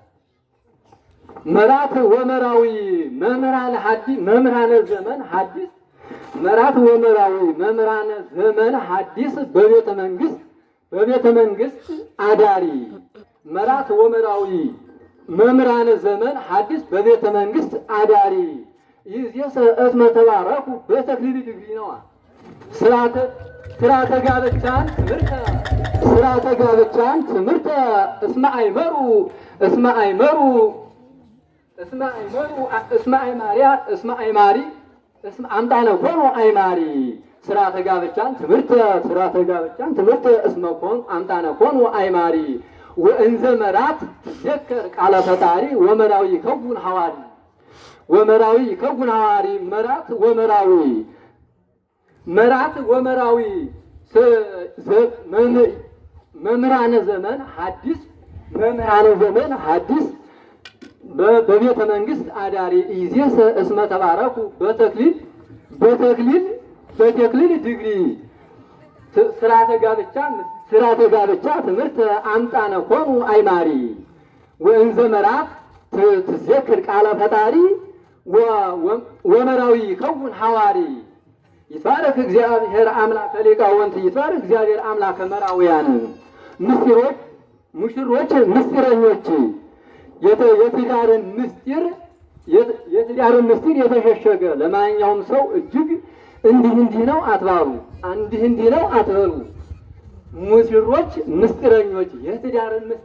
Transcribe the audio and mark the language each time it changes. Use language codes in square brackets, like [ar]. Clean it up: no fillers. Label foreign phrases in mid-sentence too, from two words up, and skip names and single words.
[gez] መራት ወመራዊ መምህራነ ዘመን ሐዲስ መራት ወመራዊ መምህራነ ዘመን ሐዲስ በቤተ መንግስት አዳሪ መራት ወመራዊ መምህራነ ዘመን ሐዲስ በቤተ መንግስት አዳሪ ይእዜሰ እስመ ተባረኩ በተክሊል ድግሪ ነዋ። ስርዓተ ጋብቻን ትምህርተ እስመ አይማሪ አምጣነ ኮኖ አይማሪ ስርዓተ ጋብቻን ትምህርተ እስመ ኮን አምጣነ ኮኖ አይማሪ ወእንዘ መራት ትዘከር ቃለ ፈጣሪ ወመራዊ ይከውን ሐዋሪ መራት ወመራዊ መምህራነ ዘመን ሐዲስ በቤተ መንግስት አዳሪ ይእዜሰ እስመ ተባረኩ በተክሊል ድግሪ ስርዓተ ጋብቻ ትምህርት አምጣነ ኮኑ አይማሪ ወእንዘ መራት ትዘክር ቃለ ፈጣሪ ወመራዊ ይከውን ሐዋሪ ይትባረክ እግዚአብሔር አምላከ ሊቃውንት ይትባረክ እግዚአብሔር አምላከ መራውያን [am] ሙሽሮች ምስጢረኞች የትዳርን ምስጢር የትዳርን ምስጢር የተሸሸገ ለማንኛውም ሰው እጅግ እንዲህ ነው አትባሉ፣ እንዲህ ነው አትበሉ። ሙሽሮች ምስጢረኞች የትዳርን